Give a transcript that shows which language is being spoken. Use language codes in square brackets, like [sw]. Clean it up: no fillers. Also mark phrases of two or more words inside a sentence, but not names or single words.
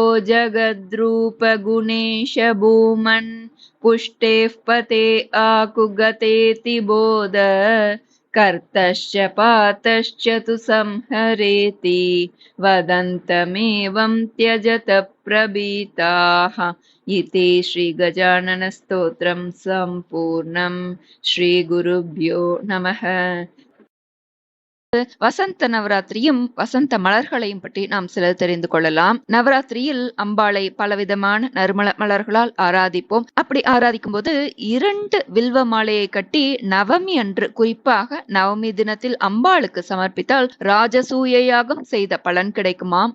[sa] जगद्रूपगुणेश भूमन् पुष्टेः पते आकुगतेति बोध कर्तश्च पातश्च तु संहरेति वदन्तमेवं त्यजत प्रभीताः इति श्रीगजाननस्तोत्रं सम्पूर्णं श्रीगुरुभ्यो नमः. [ta] வசந்த நவராத்திரியும் வசந்த மலர்களையும் பற்றி நாம் சிலர் தெரிந்து கொள்ளலாம். நவராத்திரியில் அம்பாளை பலவிதமான நறுமண மலர்களால் ஆராதிப்போம். அப்படி ஆராதிக்கும் போது 2 வில்வ மாலையை கட்டி நவமி அன்று, குறிப்பாக நவமி தினத்தில் அம்பாளுக்கு சமர்ப்பித்தால் ராஜசூய யாகம் செய்த பலன் கிடைக்குமாம்.